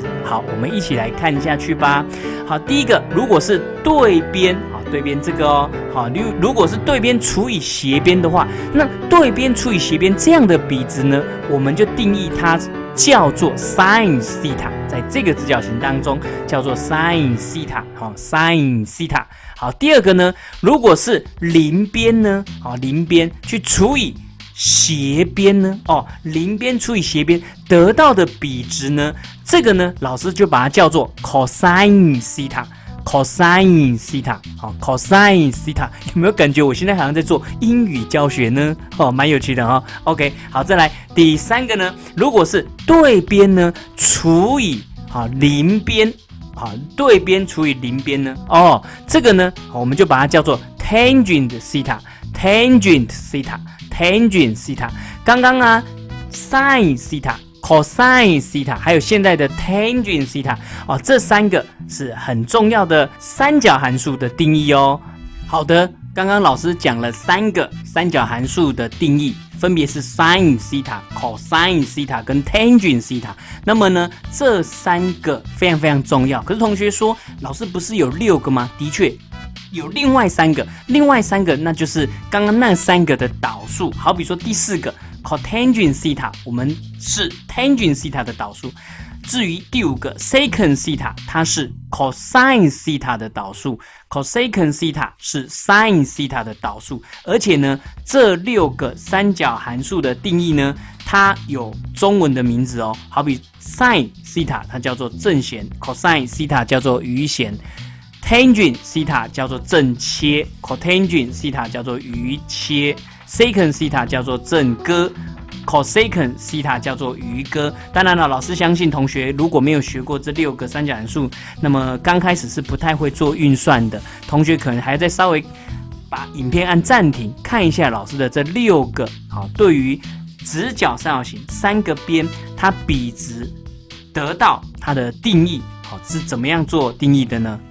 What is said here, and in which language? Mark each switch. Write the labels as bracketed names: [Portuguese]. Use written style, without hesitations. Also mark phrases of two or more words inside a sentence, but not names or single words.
[Chinese] 好，我们一起来看下去吧。好，第一个，如果是对边，对边这个哦，好，如果是对边除以斜边的话，那对边除以斜边这样的比值呢，我们就定义它叫做 [English] sin theta， [Chinese] 在这个直角形当中叫做 [English] sin theta， sin theta。 [Chinese] 好，第二个呢，如果是邻边呢，邻边去除以斜边呢，邻边除以斜边得到的比值呢，这个呢，老师就把它叫做 [English] cosine theta。 cosine theta， cosine theta， [Chinese] 有没有感觉我现在好像在做英语教学呢？蛮有趣的哦。OK， 好，再来第三个呢，如果是对边呢除以邻边，对边除以邻边呢，这个呢，我们就把它叫做 [English] tangent theta。 tangent theta。 tangent theta， [Chinese] 刚刚啊 [English] sin theta。 cosine theta， [Chinese] 还有现在的 [English] tangent theta， [Chinese] 这三个是很重要的三角函数的定义哦。好的，刚刚老师讲了3个三角函数的定义，分别是 [English] sin theta、cosine theta [Chinese] 跟 [English] tangent theta。 [Chinese] 那么呢，这3个非常非常重要。可是同学说，老师不是有6个吗？的确。有另外3个，那就是刚刚那3个的导数。好比说第4个 [English] cotangent theta， [Chinese] 我们是 [English] tangent theta [Chinese] 的导数。至于第5个 [English] secant theta， [Chinese] 它是 [English] cosine theta [Chinese] 的导数。 [English] cosecant theta [Chinese] 是 [English] sin theta [Chinese] 的导数。而且呢，这6个三角函数的定义呢，它有中文的名字哦。好比 [English] sin theta [Chinese] 它叫做正弦， [English] cosine theta [Chinese] 叫做余弦。 [English] tangent theta [Chinese] 叫做正切， [English] cotangent theta [Chinese] 叫做余切， [English] secant theta [Chinese] 叫做正割， [English] cosecant theta [Chinese] 叫做余割。当然了，老师相信同学如果没有学过这6个三角函数，那么刚开始是不太会做运算的。同学可能还在稍微把影片按暂停，看一下老师的这6个对于直角三角形3个边它比值得到它的定义是怎么样做定义的呢？